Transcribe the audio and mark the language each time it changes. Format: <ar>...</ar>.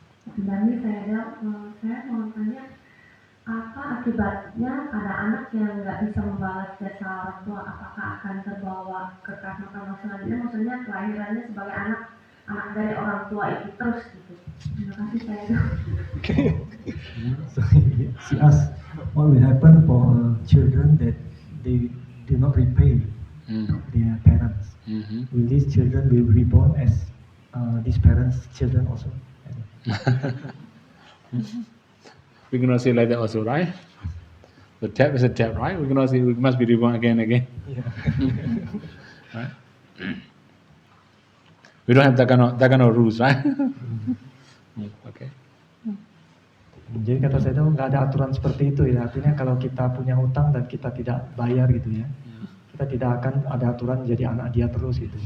<id>Sebenarnya saya mau tanya apa akibatnya ada anak yang nggak bisa membalas jasa orang tua, apakah akan terbawa ke karma selanjutnya, maksudnya kelahirannya sebagai anak dari orang tua itu terus gitu. Terima kasih saya.</id> <en>So she asked what will happen for children that they do not repay their parents. Will these children be reborn as these parents' children also? We cannot say like that also, right? The tap is a tap, right? We cannot say we must be reborn again and again. Yeah. Right? We don't have that kind of rules, right? Okay.</en> <id>Jadi kata saya itu nggak ada aturan seperti itu ya. Artinya kalau kita punya hutang dan kita tidak bayar gitu ya, kita tidak akan ada aturan jadi anak dia terus gitu.</id>